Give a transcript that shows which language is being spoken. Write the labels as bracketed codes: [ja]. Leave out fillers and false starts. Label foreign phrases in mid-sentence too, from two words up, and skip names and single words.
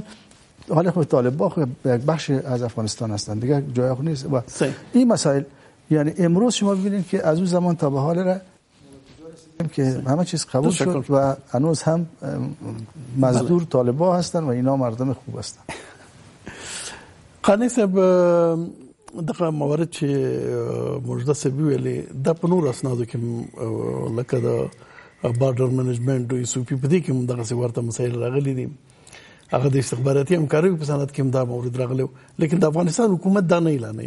[fa] حالا خود طالبان یک بخش از افغانستان هستند دیگه، جای خود نیست. و این مسائل یعنی امروز شما ببینید که از اون زمان تا به حال را که همه چیز قبول شد و هنوز هم مزدور طالبان هستند و اینا مردم خوب هستند. [ps] قانی صاحب دغه موارد چې مجده صاحب ویلي د په نور اسنادو کې لکه د [en] border management [ps] او سو پی په دې کې هم دغه ورته مسایل راغلي دي. هغه د استخباراتي همکارۍ په سند کې هم دا مورد راغلی، لیکن د افغانستان حکومت دا نه اعلانوي.